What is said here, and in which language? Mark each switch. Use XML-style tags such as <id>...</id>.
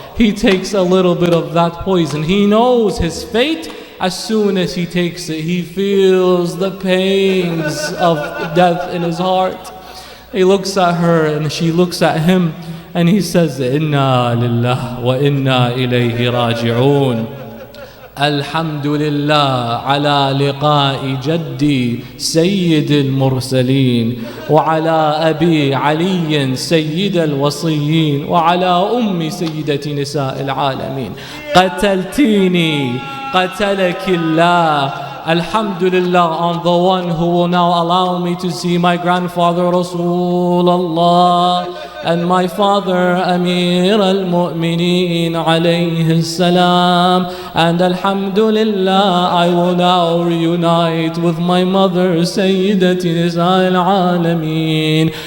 <en>He takes a little bit of that poison. He knows his fate. As soon as he takes it, he feels the pains of death in his heart. He looks at her and she looks at him, and he says,</en> <ar>Inna lillah wa inna ilayhi raji'un. الحمد لله على لقاء جدي سيد المرسلين وعلى أبي علي سيد الوصيين وعلى أمي سيدة نساء العالمين. قتلتيني قتلك الله.</ar> <en>Alhamdulillah on the one who will now allow me to see my grandfather Rasulullah and my father Amir al-Mu'mineen alayhi salam. And Alhamdulillah, I will now reunite with my mother Sayyidati Nisa al-Alameen.</en>